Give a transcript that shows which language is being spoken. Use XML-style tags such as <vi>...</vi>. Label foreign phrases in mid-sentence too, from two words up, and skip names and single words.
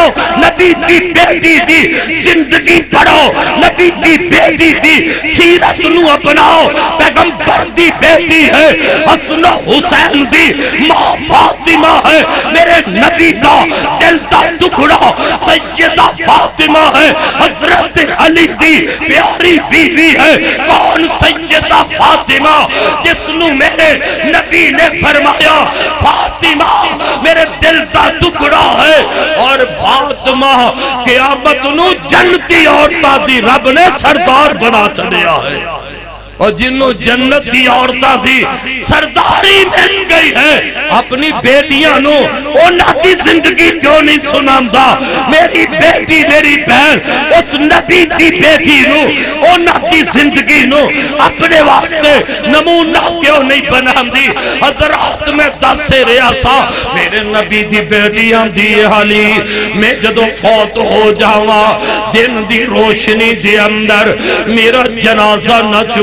<pa>نبی دی بیٹی دی زندگی پڑھو نبی دی بیٹی دی سیرت نو اپناؤ پیغمبر دی بیٹی ہے حسن و حسین دی ماں فاطمہ ہے میرے نبی کا دل دا ٹکڑا سیدہ فاطمہ ہے حضرت علی دی پیاری بیوی ہے کون سیدہ فاطمہ جس نو میرے نبی نے فرمایا فاطمہ میرے دل دا ٹکڑا ہے اور فاطمہ قیامت نو جنتی عورتاں دی رب نے سردار بنا چڑیا ہے اور جنہوں جنت دی عورتاں دی سرداری مل گئی ہے اپنی بیٹیاں نو انہاں دی زندگی کیوں نہیں سناندا میری بیٹی میری بہن اس نبی دی بیٹی نو انہاں دی زندگی نو اپنے واسطے نمونہ کیوں نہیں بناندی حضرات میں دس سے ریاسا میرے نبی دی بیٹیاں دی حالی میں جدو فوت ہو جاواں دن دی روشنی دی اندر میرا جنازہ نہ چکنا</pa>